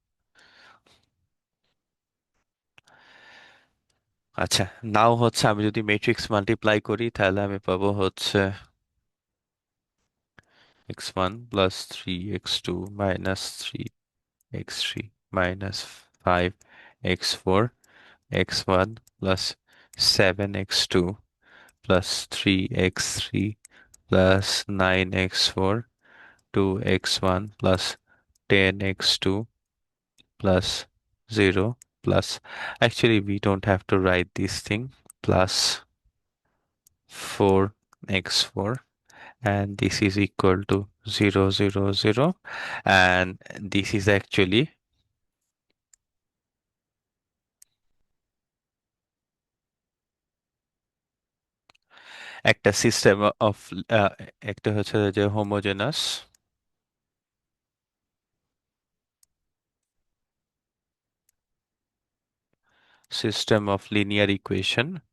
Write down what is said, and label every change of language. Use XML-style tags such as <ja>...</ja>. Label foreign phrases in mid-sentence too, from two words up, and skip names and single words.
<bn>আচ্ছা, নাও হচ্ছে আমি যদি</bn> <en>matrix multiply</en> <bn>করি তাহলে আমি পাবো হচ্ছে</bn> <en>x1 plus 3 x2 minus 3 x3 minus 5 x4 x1 plus 7 x2 plus 3 x3 plus 9 x4 2 x1 plus 10 x2 plus 0 plus, actually we don't have to write this thing, plus 4 x4, and this is equal to 0 0 0, and this is actually একটা system of,</en> <bn>একটা হচ্ছে যে</bn> <en>homogeneous system of linear equation.</en>